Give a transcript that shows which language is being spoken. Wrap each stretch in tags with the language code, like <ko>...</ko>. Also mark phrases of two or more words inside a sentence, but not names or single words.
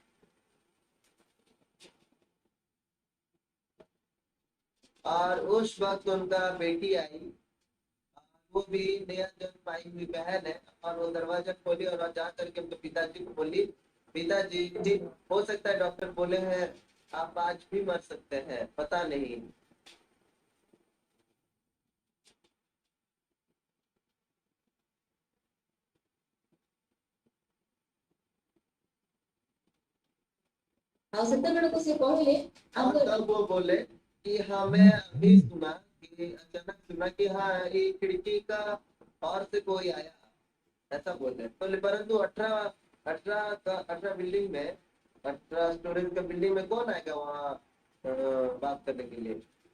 <hi>और उस वक्त उनका बेटी आई, वो भी नया जन्म पाई हुई बहन है, और वो दरवाजा खोली और जा करके अपने पिताजी को बोली, पिताजी जी हो सकता है डॉक्टर बोले हैं आप आज भी मर सकते हैं, पता नहीं।</hi> <or>ଆଉ ସେତେବେଳକୁ ସେ କହିଲେ</or> <hi>और</hi> <or>ଆମ</or> <hi>तब वो बोले कि हाँ मैं अभी सुना कि अचानक सुना कि हाँ ये खिड़की का और से कोई आया, ऐसा बोले। तो परंतु 18 बिल्डिंग में 18 स्टोरेज का बिल्डिंग में कौन आएगा वहाँ बात करने के लिए।</hi>